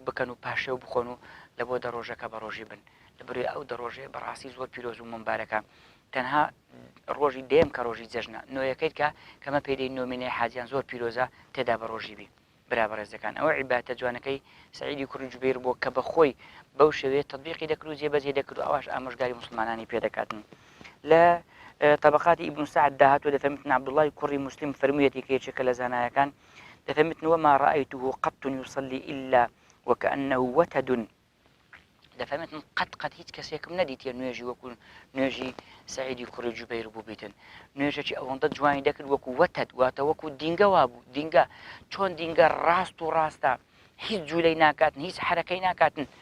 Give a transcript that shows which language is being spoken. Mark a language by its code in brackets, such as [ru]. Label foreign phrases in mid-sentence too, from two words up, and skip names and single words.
[ckb] بکەن و پاشێو بخۆن و لە بۆ دەڕۆژەکە بە ڕۆژی بن لەبەروی ئەو دەڕۆژێ بەڕاستی زۆر پیرۆز و ممبارەکە تەنها ڕۆژی دێم کە ڕۆژی جەژنە نوێیەکەیت کە کەمە پێدەی نۆمینەی حاجیان زۆر پیرۆزە تێدا بە ڕۆژی بی برابەڕێزەکان ئەوە عیبادەتە جوانەکەی سعیدی کوڕی جوبەیر بۆ کە بەخۆی بەو شێوەیە تەطبیقی دەکرد و جێبەجێ دەکرد و ئەوەش ئامۆژگاری مسلمانانی پێدەکاتن لە طبقات ابن سعد داهاتوە دەفەرمێتن عەبدوڵڵای کوڕی مسلم فەرموویەتی کە یەکێکە لە زانایەکان دەفەرمێتن [ar] وما رأيته قط يصلي إلا وكأنه وتد [ckb] دەفەرمێتن قەت هیچ کەسێکم نەدیتە نوێژی وەکو نوێژی سعیدی کوڕی جوبەیر بوو بیتن نوێژێکی ئەوەندە جوانی دەکرد وەکو وەتد واتە وەکو دینگە وابوو دینگە چۆن دینگە ڕاست و ڕاستە هیچ جوولەی ناکاتن هیچ حرەکەی ناکاتن